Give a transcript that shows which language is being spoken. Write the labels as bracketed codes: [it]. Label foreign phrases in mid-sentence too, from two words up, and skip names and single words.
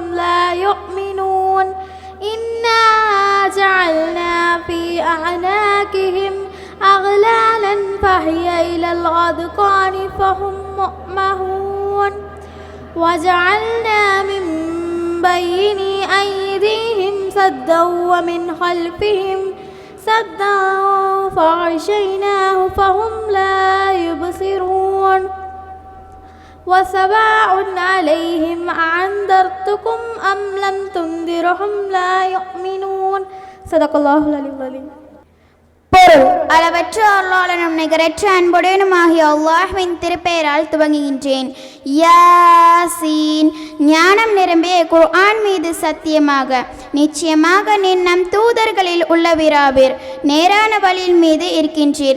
[ar] لا يؤمنون إنا جعلنا في أعناقهم أغلالا فهي إلى الأذقان فهم مقمحون وجعلنا من بين أيديهم سدا ومن خلفهم سدا فغشيناه فهم لا يبصرون وسواء عليهم أأنذرتكم أم لم تنذرهم لا يؤمنون صدق الله العلي العظيم. [ta] பொருள்: அளவற்ற அருளாளனும் நிகரற்ற அன்புடையனுமாகிய அல்லாஹ்வின் திருப்பெயரால் துவங்குகின்றேன். யாசீன். ஞானம் நிரம்பிய குர்ஆன் மீது சத்தியமாக, நிச்சயமாக நீர் நம் தூதர்களில் உள்ளவராவீர், நேரான வழியின் மீது இருக்கின்றீர்.